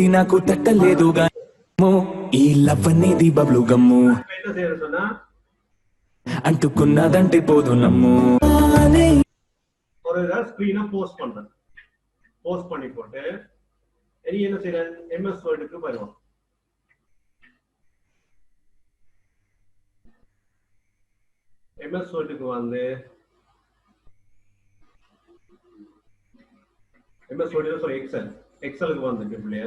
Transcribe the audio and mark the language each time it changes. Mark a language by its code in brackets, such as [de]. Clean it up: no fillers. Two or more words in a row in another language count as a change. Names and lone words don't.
[te] నాకు తట్టలేదుగా ఈ లవ్ అనేది బబ్లు గమ్ము అంటుకున్నదంటే పోదు నమ్ము. [ta] ஒரு [en] screen post [ta] பண்றேன். போஸ்ட் பண்ணி போட்டு இனி என்ன செய்யறேன், எம்எஸ் வேர்டுக்கு வருவோம். எம்எஸ் வேர்டுக்கு வந்து எம்எஸ் வேர்டு சாரி எக்ஸலுக்கு வந்துட்டு பிள்ளைகள்.